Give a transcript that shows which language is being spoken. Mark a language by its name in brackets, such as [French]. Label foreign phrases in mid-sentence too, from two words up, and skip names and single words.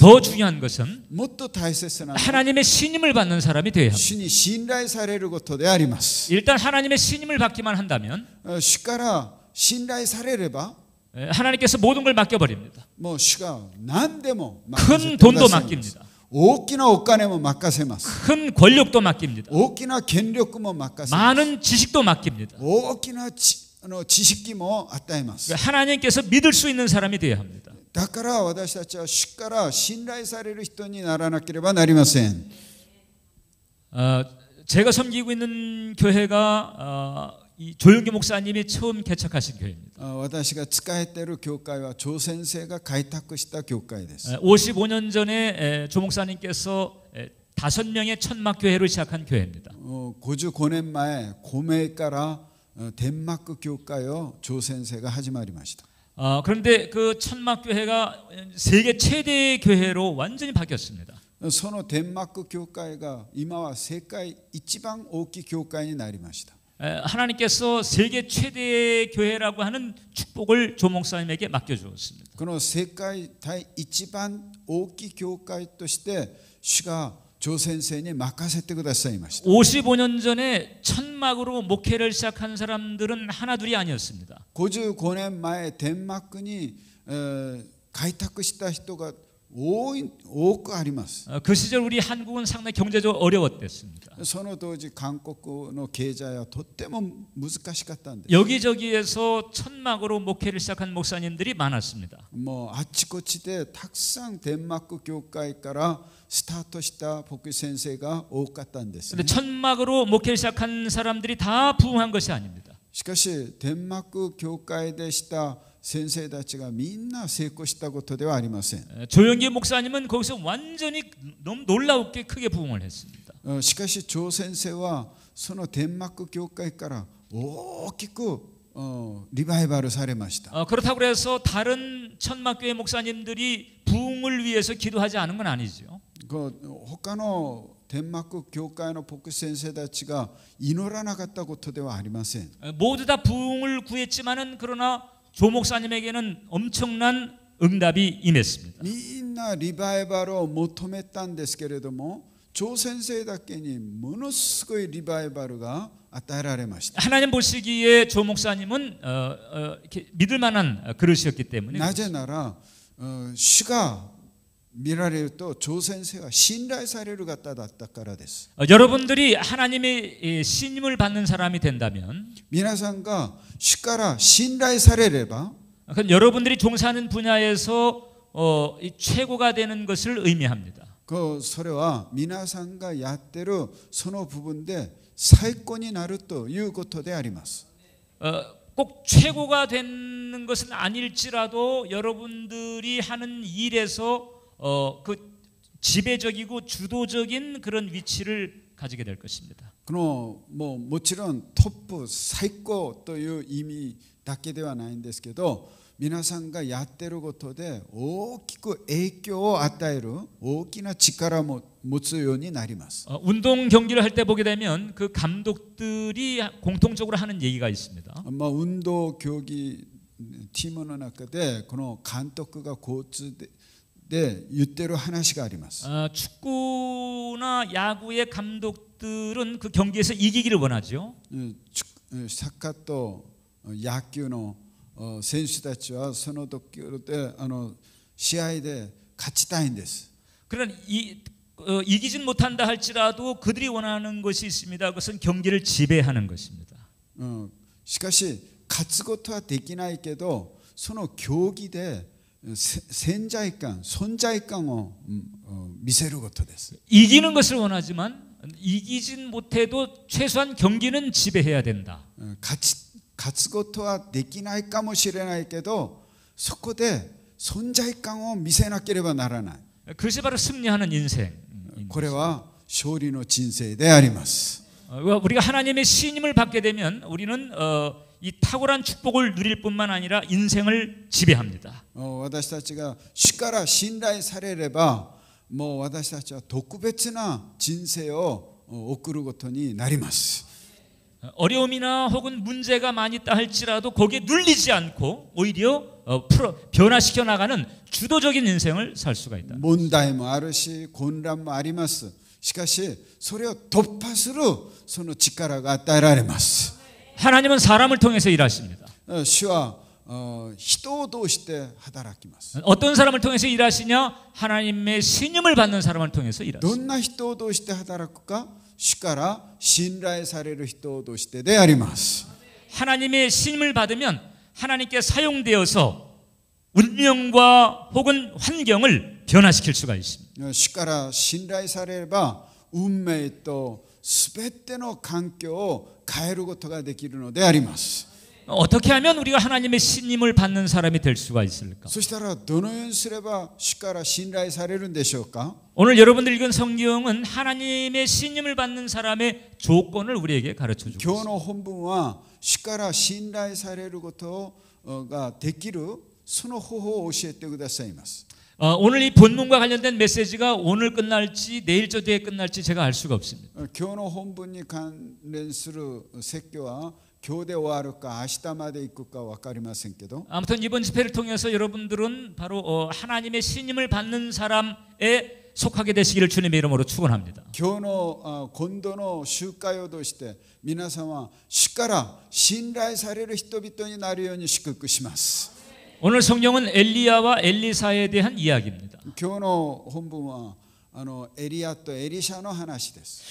[Korean] 더 중요한 것은 [Japanese] もっと大切なのは [Korean] 하나님의 신임을 받는 사람이 되어야 합니다. [Japanese] 主に信頼されることであります。 [Korean] 일단 하나님의 신임을 받기만 한다면 [Japanese] 主から信頼されれば [Korean] 하나님께서 모든 걸 맡겨버립니다. [Japanese] もう主が何でも [Korean] 큰 돈도 맡깁니다. [Japanese] 大きなお金も任せます [Korean] 큰 권력도 맡깁니다. [Japanese] 大きな権力も任せます [Korean] 많은 지식도 맡깁니다. [Japanese] 大きな知識も与えます [Korean] 하나님께서 믿을 수 있는 사람이 되어야 합니다. [Japanese] だから私たちは主から信頼される人にならなければなりません [Korean] 제가 섬기고 있는 교회가 이 조영기 목사님이 처음 개척하신 교회입니다. [Japanese] 私が仕えている教会は張先生が開拓した教会です [Korean] 55년 전에 조 목사님께서 5명의 천막 교회를 시작한 교회입니다. [Japanese] 55 年前湖明から天幕教会を張先生が始まりました [Korean] 그런데 그 천막 교회가 세계 최대의 교회로 완전히 바뀌었습니다. [Japanese] その天幕教会が今は世界一番大きい教会になりました [Korean] 하나님께서 세계 최대의 교회라고 하는 축복을 조 목사님에게 맡겨주었습니다. [Japanese] この世界第一番大きい教会として主が張先生に任せてくださいました [Korean] 55년 전에 천막으로 목회를 시작한 사람들은 하나둘이 아니었습니다. [Japanese] 55 年前天幕に開拓した人が多くあります [Korean] 그 시절 우리 한국은 상당히 경제적으로 어려웠댔습니다. [Japanese] その当時韓国の経済はとっても難しかったんです [Korean] 여기저기에서 천막으로 목회를 시작한 목사님들이 많았습니다. [Japanese] もうあちこちでたくさん天幕教会からスタートした牧師先生が多かったんです、 [Korean] 근데 천막으로 목회를 시작한 사람들이 다 부흥한 것이 아닙니다. [Japanese] しかし天幕教会でした先生たちがみんな成功したことではありません [Korean] 조영기 목사님은 거기서 완전히 너무 놀랍게 크게 부흥을 했습니다. [Japanese] しかし張先生はその天幕教会から大きくリバイバルされました [Korean] 그렇다고 해서 다른 천막교회 목사님들이 부흥을 위해서 기도하지 않은 건 아니죠. [Japanese] 他の天幕教会の牧師先生たちが祈らなかったことではありません [Korean] 모두 다 부흥을 구했지만은 그러나 조 목사님에게는 엄청난 응답이 임했습니다. [Japanese] みんなリバイバルを求めたんですけれども張先生だけにものすごいリバイバルが与えられました [Korean] 하나님 보시기에 조 목사님은 이렇게 믿을 만한 그릇이었기 때문에 [Japanese] なぜなら主が見られると張先生は信頼される方だったからです [Korean] 여러분들이 하나님의 신임을 받는 사람이 된다면 [Japanese] 皆さんが主から信頼されれば [Korean] 여러분들이 종사하는 분야에서 최고가 되는 것을 의미합니다. [Japanese] それは皆さんがやってるその部分で最高になるということであります [Korean] 꼭 최고가 되는 것은 아닐지라도 여러분들이 하는 일에서 그 지배적이고 주도적인 그런 위치를 가지게 될 것입니다. [Japanese] もちろんトップ最高という意味だけではないんですけど皆さんがやっていることで大きく影響を与える大きな力を持つようになります [Korean] 운동 경기를 할 때 보게 되면 그 감독들이 공통적으로 하는 얘기가 있습니다. [Japanese] 運動競技チームの中でこの監督がコーチで言ってる話があります [Korean] 축구나 야구의 감독들은 그 경기에서 이기기를 원하죠. [Japanese] サッカーと野球の選手たちはその時で試合で勝ちたいんです [Korean] 그러나 이기진 못한다 할지라도 그들이 원하는 것이 있습니다. 그것은 경기를 지배하는 것입니다. [Japanese] しかし勝つことはできないけどその競技で存在感を見せることです [Korean] 이기는 것을 원하지만 이기진 못해도 최소한 경기는 지배해야 된다. [Japanese] 勝つことはできないかもしれないけどそこで存在感を見せなければならない [Korean] 그것이 바로 승리하는 인생. [Japanese] これは勝利の人生であります [Korean] 우리가 하나님의 신임을 받게 되면 우리는 이 탁월한 축복을 누릴 뿐만 아니라 인생을 지배합니다. [Japanese] 私たちが主から信頼されればもう私たちは特別な人生を送ることになります [Korean] 어려움이나 혹은 문제가 많이 있다 할지라도 거기에 눌리지 않고 오히려 변화시켜 나가는 주도적인 인생을 살 수가 있다. [Japanese] 問題もあるし混乱もあります。しかしそれを突破するその力が与えられます。 [Korean] 하나님은 사람을 통해서 일하십니다. [Japanese] 主は人を通して働きます。 [Korean] 어떤 사람을 통해서 일하시냐? 하나님의 신임을 받는 사람을 통해서 [Japanese] ど [Korean] 일하십니다. [Japanese] んな人を通して働くか、主から信頼される人を通してであります。 [Korean] 하나님의 신임을 받으면 하나님께 사용되어서 운명과 혹은 환경을 변화시킬 수가 있습니다. [Japanese] 主から信頼されれば運命とすべての環境を変えることができるのであります。 [Korean] 어떻게 하면 우리가 하나님의 신임을 받는 사람이 될 수가 있을까? [Japanese] そしたらどのようにすれば主から信頼されるんでしょうか。 [Korean] 오늘 여러분들 읽은 성경은 하나님의 신임을 받는 사람의 조건을 우리에게 가르쳐 주고 [Japanese] 今日 [Korean] 있습니다. [Japanese] の本文は主から信頼されることができるその方法を教えてくださいます。 [Korean] 오늘 이 본문과 관련된 메시지가 오늘 끝날지 내일 저 뒤에 끝날지 제가 알 수가 없습니다. [Japanese] 今日の本文に関連する説教は今日で終わるか明日まで行くか分かりませんけど [Korean] 아무튼 이번 집회를 통해서 여러분들은 바로 하나님의 신임을 받는 사람에 속하게 되시기를 주님의 이름으로 축원합니다. [Japanese] 今日の今度の集会を通して皆さんは主から信頼される人々になるように祝福します。 [Korean] 오늘 성경은 엘리야와 엘리사에 대한 이야기입니다. [Japanese] 今日の本文はエリアとエリシャの話です。